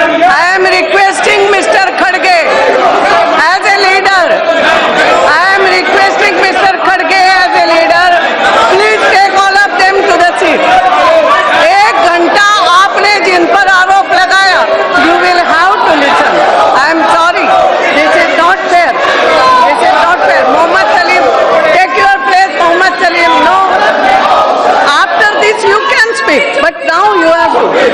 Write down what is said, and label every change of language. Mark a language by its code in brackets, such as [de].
[en] I am requesting mister खड़गे as a leader. I am requesting Mr. Khadge as a leader. Please take all of them to the seat. [hi] एक घंटा आपने जिन पर आरोप लगाया, [en] you will have to listen. I am sorry. This is not fair. This is not fair. Mohammed Salim, take your place. Mohammed Salim, no. After this you can speak, but now you have to.